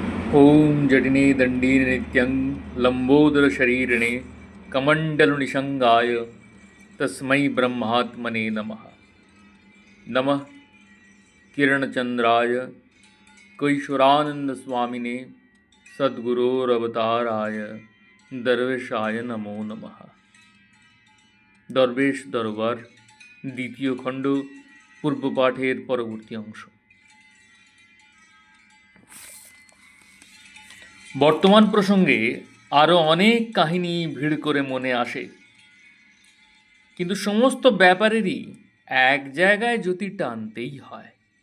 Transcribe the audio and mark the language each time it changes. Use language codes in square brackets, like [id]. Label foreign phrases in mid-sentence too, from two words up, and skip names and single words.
[sa] ॐ जटिने दण्डीने नित्यं लम्बोदरशरीरिणे कमण्डलुनिषङ्गाय तस्मै ब्रह्मात्मने नमः। नमः किरणचन्द्राय कैशोरानन्दस्वामिने सद्गुरोरवताराय दर्वेशाय नमो नमः। [bn] দরবেশ দরবার দ্বিতীয় খণ্ড পূর্ব পাঠের পরবর্তী অংশ। বর্তমান প্রসঙ্গে আরও অনেক কাহিনী ভিড় করে মনে আসে, কিন্তু সমস্ত ব্যাপারেরই এক জায়গায় জ্যোতি টানতেই হয়।